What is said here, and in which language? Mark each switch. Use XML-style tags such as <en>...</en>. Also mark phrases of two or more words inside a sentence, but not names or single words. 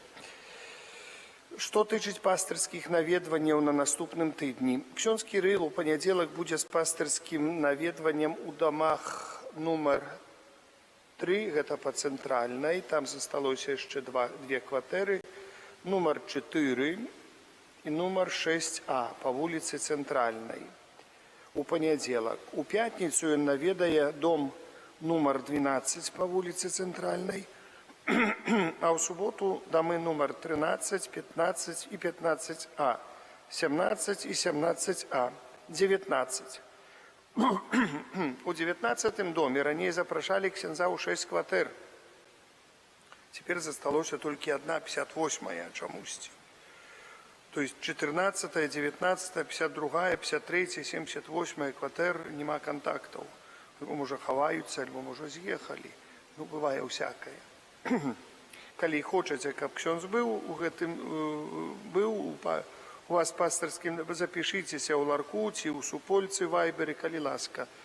<be>Што тычыць пастырскіх наведванняў на наступным тыдні. Ksiądz Кірыл у панядзелак будзе з пастырскім наведваннем у дамах нумар 3, гэта па цэнтральнай, там засталося яшчэ 2 кватэры, нумар 4</be> <ru>и номер 6А по</ru> <be>вулице Центральной у понедельник.</be> <ru>У пятницу</ru> <be>ён наведае</be> <ru>дом номер 12 по улице Центральной, а в субботу домы номер 13, 15 и 15А, 17 и 17А, 19.</ru> <be>У 19 доме ранее запрашали ксяндза у 6 кватэр.</be> <ru>Теперь засталось только одна, 58-я чамусьці. То есть 14, 19, 52, 53, 78</ru> <be>кватэр нема</be> <ru>контактов.</ru> <be>Може хаваюцца, альбо може з'ехалі. Ну, бывае усякае. Калі хочаце, каб ксёндз быў у гэтым, быў у вас пастырскім, запішыцеся ў Ларкуці, у Супольцы, Вайберы, калі ласка.</be>